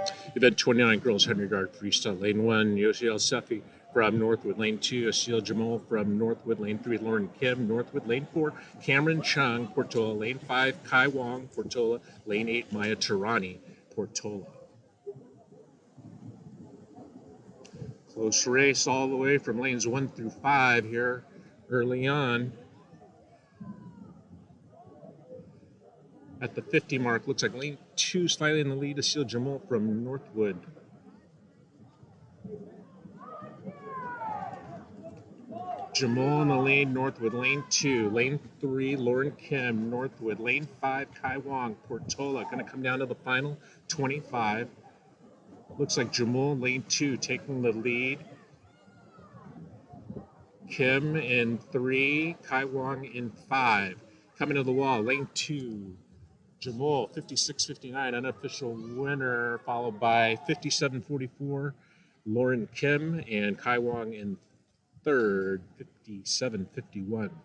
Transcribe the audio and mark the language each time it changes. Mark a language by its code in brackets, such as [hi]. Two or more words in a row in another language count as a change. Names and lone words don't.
[en] Event 29, girls 100-yard freestyle. Lane 1, Yosiel Sefi from Northwood. Lane 2, Asil Jamal from Northwood. Lane 3, Lauren Kim, Northwood. Lane 4, Cameron Chung, Portola. Lane 5, Kai Wong, Portola. Lane 8, Maya Tarani, Portola. Close race all the way from lanes 1 through 5 here early on. At the 50 mark, looks like lane 2 slightly in the lead, Asil Jamal from Northwood. Jamal in the lane, Northwood. Lane 2, lane 3, Lauren Kim, Northwood. Lane 5, Kai Wong, Portola. Going to come down to the final 25. Looks like Jamal in lane 2 taking the lead. Kim in 3, Kai Wong in 5. Coming to the wall, lane 2, Jamal, 56.59, unofficial winner, followed by 57.44, Lauren Kim, and Kai Wong in third, 57.51.